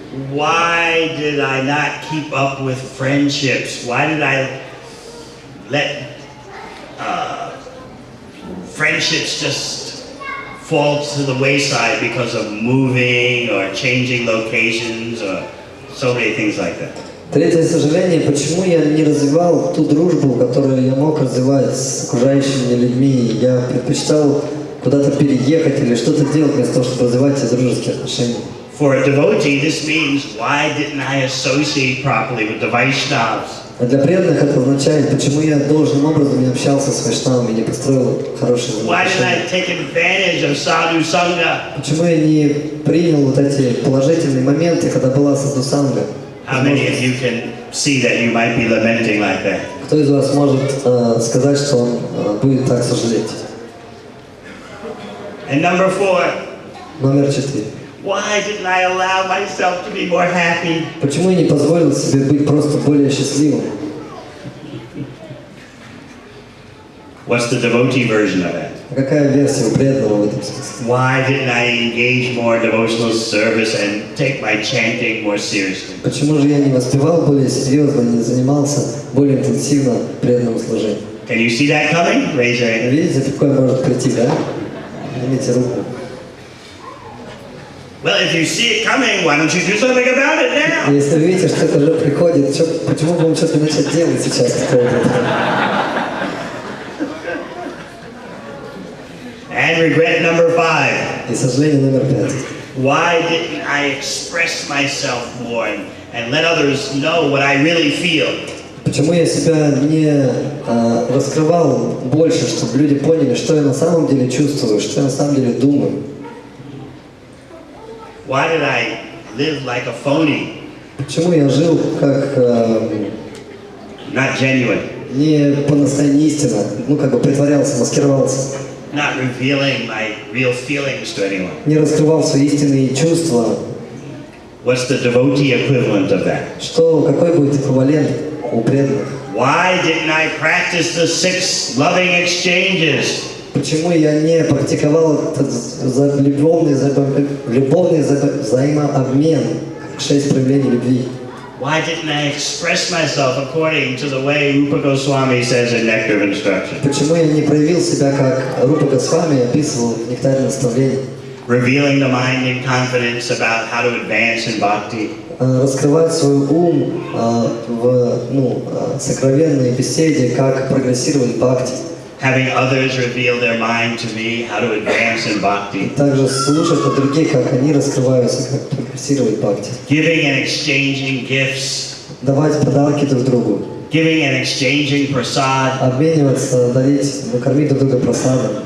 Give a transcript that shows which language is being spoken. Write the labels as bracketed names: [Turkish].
[English] Why did I not keep up with friendships? Why did I let friendships just fall to the wayside because of moving or changing locations or so many things like that? [Russian] Третье сожаление, почему я не развивал ту дружбу, которую я мог развивать с окружающими людьми. Я предпочитал куда-то переехать или что-то делать вместо того, чтобы развивать эти дружеские отношения. [English] For a devotee, this means, why didn't I associate properly with the Vaishnavas? [Russian] А для преданных это означает, почему я должным образом не общался с вайшнавами, не построил хорошие [English] Why didn't [Russian] отношения. [English] I take advantage of sadhu sangha? [Russian] Почему я не принял вот эти положительные моменты, когда была садхусанга? [English] How many of you can see that you might be lamenting like that? [Russian] Кто из вас может сказать, что он будет так сожалеть? [English] And number 4, [Russian] Номер 4. [English] why didn't I allow myself to be more happy? [Russian] Почему я не позволил себе быть просто более счастливым? [English] What's the devotee version of that? [Russian] А какая версия у преданного в этом смысле? [English] Why didn't I engage more in devotional service and take my chanting more seriously? [Russian] Почему же я не воспевал более серьезно, не занимался более интенсивно преданным служением? [English] Can you see that coming? Raise your hand. [Russian] Видите, такое может прийти, да? Поднимите руку. [English] Well, if you see it coming, why don't you do something about it now? [Russian] Если вы видите, что это уже приходит, почему бы вам что-то начать делать сейчас? [English] And regret number 5. [Russian] И сожаление номер 5. [English] Why didn't I express myself more and let others know what I really feel? [Russian] Почему я себя не раскрывал больше, чтобы люди поняли, что я на самом деле чувствую, что я на самом деле думаю? [English] Why did I live like a phony, [Russian] Почему я жил как [English] not genuine, [Russian] не по-настоящему истинно, как бы притворялся, маскировался, [English] not revealing my real feelings to anyone? [Russian] не раскрывал свои истинные чувства? [English] What's the devotee equivalent of that? [Russian] Какой будет эквивалент у преданных? [English] Why didn't I practice the 6 loving exchanges? [Russian] Почему я не практиковал этот любовный взаимообмен, 6 проявлений любви? [English] Why didn't I express myself according to the way Rupa Goswami says in Nectar of Instruction? [Russian] Почему я не проявил себя, как Рупа Госвами описывал в «Нектаре наставлений»? [English] Revealing the mind in confidence about how to advance in bhakti. [Russian] Раскрывать свой ум в сокровенной беседе, как прогрессировать в бхакти. [English] Having others reveal their mind to me, how to advance in bhakti. [Russian] Также слушать от других, как они раскрываются, как прогрессировать в бхакти. [English] Giving and exchanging gifts. [Russian] Давать подарки друг другу. [English] Giving and exchanging prasad. [Russian] Обмениваться, кормить друг друга просадом.